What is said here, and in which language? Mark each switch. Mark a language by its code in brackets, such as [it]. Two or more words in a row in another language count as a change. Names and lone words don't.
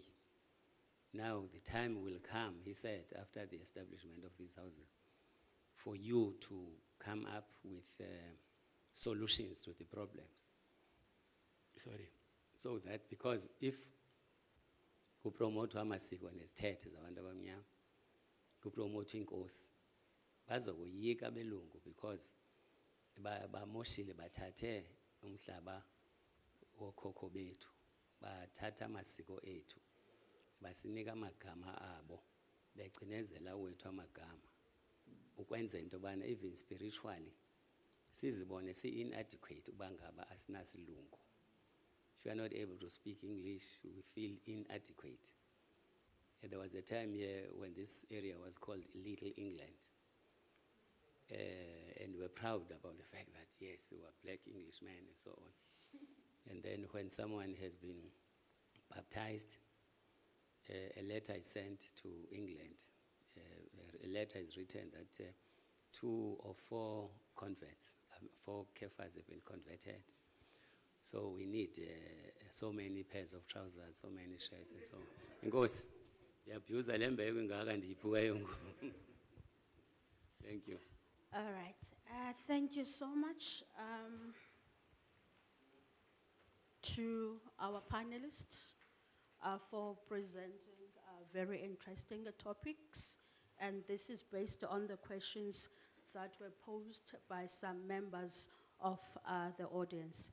[en] Now the time will come, he said, after the establishment of these houses, for you to come up with solutions to the problems. Sorry. So that, because if [xh] ku promote amasiko nesithethe zabantu abamnyama, ku promote inkosi, bazokoyika belungu because bamoshile bathathe umhlaba wokhokho bethu, bathatha amasiko ethu, basinika amagama abo, becinezela wethu amagama, ukwenza into bana [en] even spiritually [xh] sizibone si-inadequate uba ngaba asinasilungu. [en] If you are not able to speak English, we feel inadequate. And there was a time here when this area was called Little England. And we were proud about the fact that, yes, we were black Englishmen and so on. And then when someone has been baptized, a letter is sent to England. A letter is written that 2 or 4 converts, 4 kephas have been converted, So we need so many pairs of trousers, so many shirts and so on. [xh] Inkosi, ndiyabhyuza le mbeko ingaka ndiyiphuka yonke. [en] Thank you. All right, thank you so much to our panelists for presenting very interesting topics. And this is based on the questions that were posed by some members of the audience.